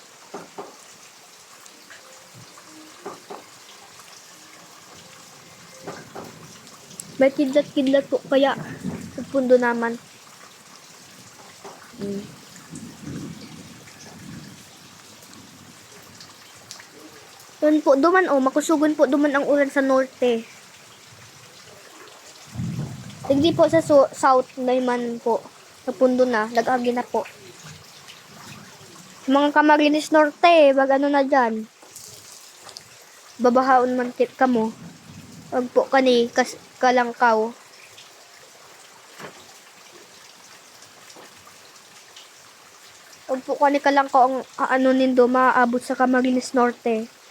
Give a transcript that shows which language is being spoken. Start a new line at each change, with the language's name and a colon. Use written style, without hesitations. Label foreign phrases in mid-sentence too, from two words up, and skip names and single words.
Filipino: May kidlat-kidlat po kaya sa pundo naman.
Bikol: Yun po, duman oh, makusugon po duman ang ulan sa norte.
Filipino: Hindi po sa south naman po.
Bikol: Sa pundo na, nag-agi na po.
Filipino: Mga Camarines Norte, wag ano na dyan.
Bikol: Babahaon man kit ka mo. Wag po kani, kalangkaw. Wag po kani kalangkaw ang ano nindo, maaabot sa Camarines Norte.